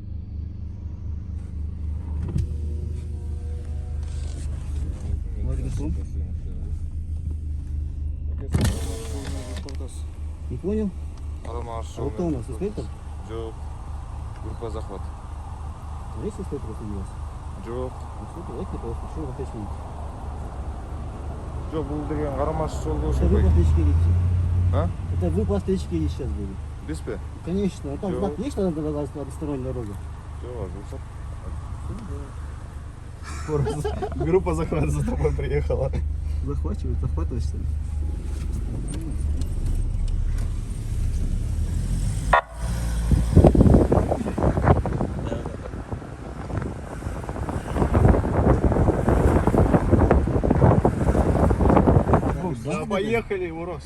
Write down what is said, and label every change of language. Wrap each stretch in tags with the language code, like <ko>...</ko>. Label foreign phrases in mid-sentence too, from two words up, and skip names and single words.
<ru>Не понял? А вот кто у нас, инспектор? Жоқ, группа захват. Есть инспектор среди вас?</ru> <kk>Жоқ.</kk> <ru>Ну что, давайте просто, что вы хотите?</ru> <kk>Жоқ, бұл деген қарамасы жол</kk> <ru>Это вы по встречке едете. А? Это вы по встречке едете сейчас были. Без пе? Конечно, а там Чё? знак есть, что надо односторонняя дорога?</ru> <kk>Жоқ,</kk> <ru>Группа захвата за тобой приехала. Захватывать что ли? Да, поехали, Урос.</ru>